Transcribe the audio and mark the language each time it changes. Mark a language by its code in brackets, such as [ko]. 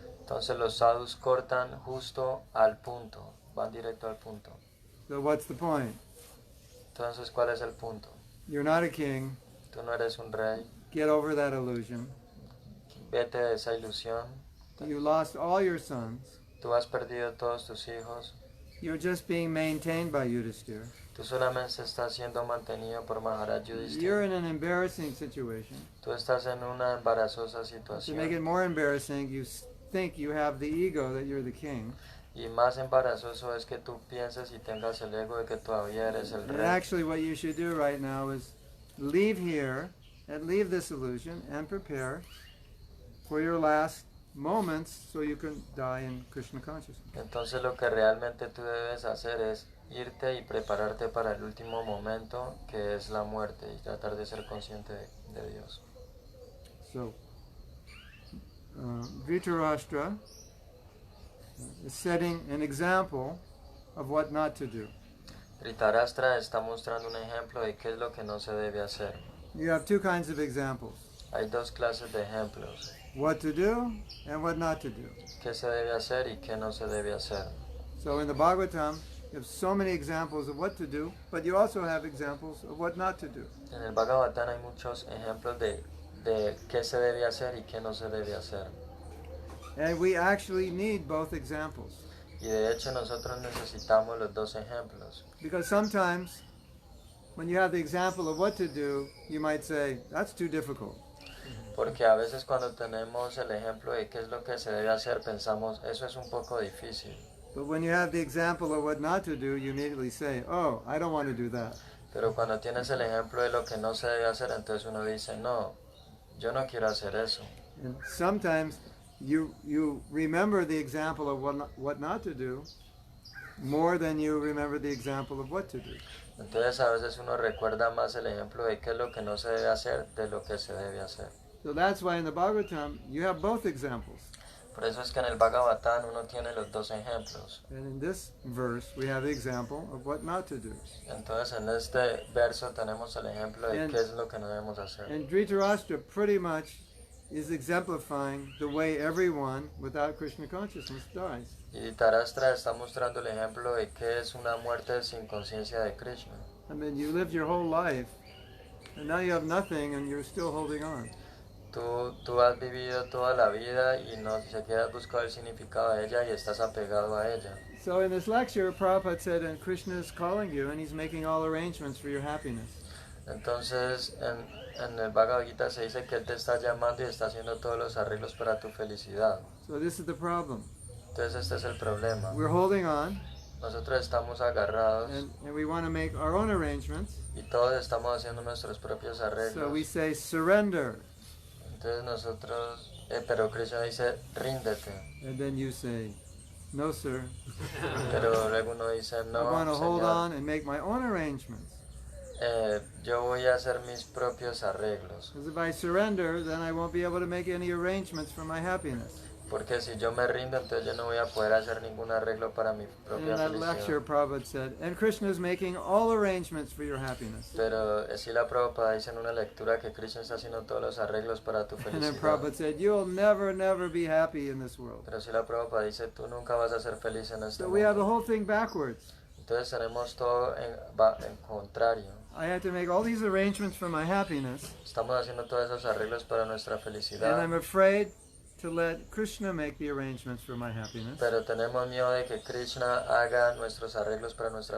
[es] Entonces los sadhus cortan justo al punto, van directo al punto. [en] So what's the point? [es] Entonces, ¿cuál es el punto? [en] You're not a king. [es] Tú no eres un rey. [en] Get over that illusion. [es] Vete de esa ilusión. [en] You lost all your sons. [es] Tú has perdido todos tus hijos. [en] You're just being maintained by Yudhisthira. [es] Tú solamente estás siendo mantenido por Maharaj [en] You're [es] Yudhishthira. [en] in an embarrassing situation. [es] Tú estás en una embarazosa [en] To make it [es] situación. [en] more embarrassing, you think you have the ego that you're the king. [es] Y más embarazoso es que tú pienses y tengas el ego de que todavía eres el [en] And [es] rey. [en] actually what you should do right now is leave here and leave this illusion and prepare for your last moments so you can die in Krishna consciousness. [es] Entonces lo que realmente tú debes hacer es irte y prepararte para el último momento, que es la muerte, y tratar de ser consciente de Dios. [en] So, Dhṛtarāṣṭra is setting an example of what not to do. [es] Dhṛtarāṣṭra está mostrando un ejemplo de qué es lo que no se debe hacer. [en] You have two kinds of examples, [es] Hay dos clases de ejemplos, [en] what to do and what not to do. [es] qué se debe hacer y qué no se debe hacer. [en] So in the Bhagavatam, you have so many examples of what to do, but you also have examples of what not to do. [es] En el Bhagavatam hay muchos ejemplos de qué se debe hacer y qué no se debe hacer. [en] And we actually need both examples. [es] Y de hecho nosotros necesitamos los dos ejemplos. [en] Because sometimes, when you have the example of what to do, you might say, that's too difficult. [es] Porque a veces cuando tenemos el ejemplo de qué es lo que se debe hacer, pensamos, eso es un poco difícil. [en] But when you have the example of what not to do, you immediately say, oh, I don't want to do that. [es] Pero cuando tienes el ejemplo de lo que no se debe hacer, entonces uno dice, no, yo no quiero hacer eso. [en] And sometimes you remember the example of what not to do more than you remember the example of what to do. [es] Entonces a veces uno recuerda más el ejemplo de qué es lo que no se debe hacer de lo que se debe hacer. [en] So that's why in the Bhagavatam you have both examples. [es] Por eso es que en el Bhagavatam uno tiene los dos ejemplos. [en] And in this verse we have the example of what not to do. [es] Entonces en este verso tenemos el ejemplo de qué es lo que no debemos hacer. [en] And Dhṛtarāṣṭra pretty much is exemplifying the way everyone without Krishna consciousness dies. [es] Y Dhṛtarāṣṭra está mostrando el ejemplo de qué es una muerte sin conciencia de Krishna. [en] I mean, you lived your whole life and now you have nothing and you're still holding on. [es] Tú has vivido toda la vida y no siquiera has buscado el significado de ella y estás apegado a ella. [en] So in this lecture, Prabhupada said, and Krishna is calling you and he's making all arrangements for your happiness. [es] Entonces en el Bhagavad Gita se dice que Él te está llamando y está haciendo todos los arreglos para tu felicidad. [en] So this is the problem. [es] Entonces este es el problema. [en] We're holding on [es] Nosotros estamos agarrados [en] and we want to make our own arrangements. [es] y todos estamos haciendo nuestros propios [en] So we [es] arreglos. [en] say surrender. [es] Entonces nosotros, pero Krishna dice, ríndete. [en] And then you say, no, sir. [es] Pero luego uno dice, [en] I [es] no, [en] want to hold [es] Señor, [en] on and make my own arrangements. [es] yo voy a hacer mis propios arreglos. [en] Because if I surrender, then I won't be able to make any arrangements for my happiness. [es] Porque si yo me rindo, entonces yo no voy a poder hacer ningún arreglo para mi [en] And in [es] propia [en] that lecture, [es] felicidad. [en] Prabhupada said, and Krishna is making all arrangements for your happiness. [es] Pero Srila Prabhupada dice en una lectura que Krishna está haciendo todos los arreglos para tu [en] And then [es] felicidad. [en] Prabhupada said, you'll never, never be happy in this world. [es] Pero Srila Prabhupada dice, tú nunca vas a ser feliz en este [en] So we have the [es] mundo. [en] whole thing backwards. [es] Entonces tenemos todo en contrario. [en] I have to make all these arrangements for my happiness, [es] Estamos haciendo todos esos arreglos para nuestra [en] and [es] felicidad. [en] I'm afraid to let Krishna make the arrangements for my happiness. [es] Pero tenemos miedo de que Krishna haga nuestros arreglos para nuestra